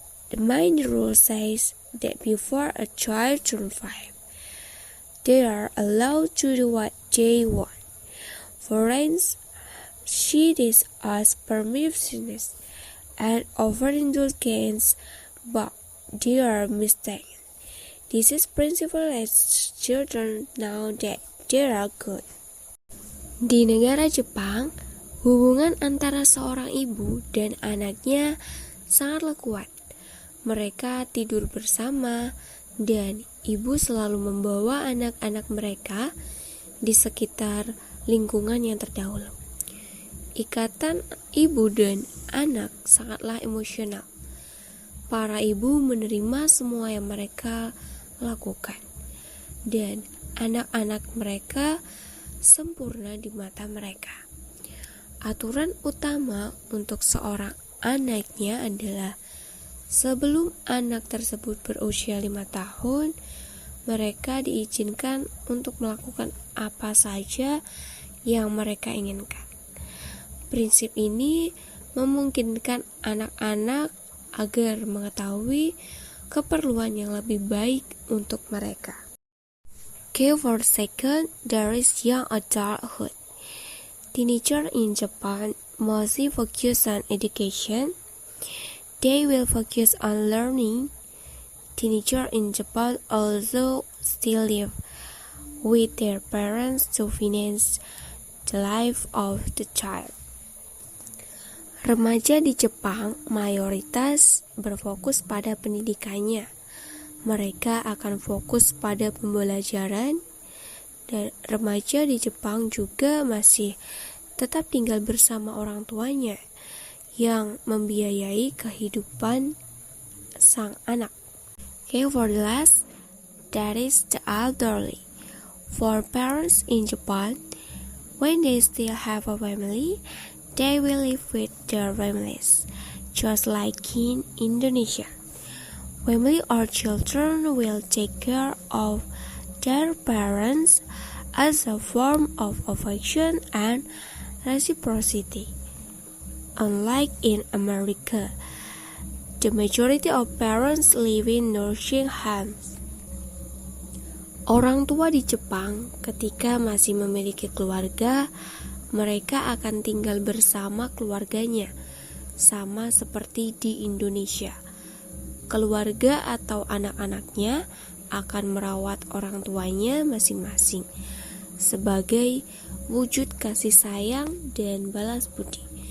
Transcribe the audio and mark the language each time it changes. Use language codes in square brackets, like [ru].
[en] The main rule says that before a child turns 5, they are allowed to do what they want. For instance, she asks permissions and overindulgence, but they are mistaken. This is principle as children know that they are good. [id] Di negara Jepang, hubungan antara seorang ibu dan anaknya sangatlah kuat. Mereka tidur bersama dan ibu selalu membawa anak-anak mereka di sekitar lingkungan yang terdahulu. Ikatan ibu dan anak sangatlah emosional. Para ibu menerima semua yang mereka lakukan, dan anak-anak mereka sempurna di mata mereka. Aturan utama untuk seorang anaknya adalah sebelum anak tersebut berusia 5 tahun, mereka diizinkan untuk melakukan apa saja yang mereka inginkan. Prinsip ini memungkinkan anak-anak agar mengetahui keperluan yang lebih baik untuk mereka. [en] Okay, for the second, there is young adulthood. Teenagers in Japan mostly focus on education. They will focus on learning. Teenagers in Japan also still live with their parents to finance the life of the child. [id] Remaja di Jepang mayoritas berfokus pada pendidikannya. Mereka akan fokus pada pembelajaran, dan remaja di Jepang juga masih tetap tinggal bersama orang tuanya yang membiayai kehidupan sang anak. [en] Okay, for the last, that is the elderly. For parents in Japan, when they still have a family, they will live with their families, just like in Indonesia. Family or children will take care of their parents as a form of affection and reciprocity. Unlike in America, the majority of parents live in nursing homes. [id] Orang tua di Jepang ketika masih memiliki keluarga, mereka akan tinggal bersama keluarganya, sama seperti di Indonesia. Keluarga atau anak-anaknya akan merawat orang tuanya masing-masing sebagai wujud kasih sayang dan balas budi.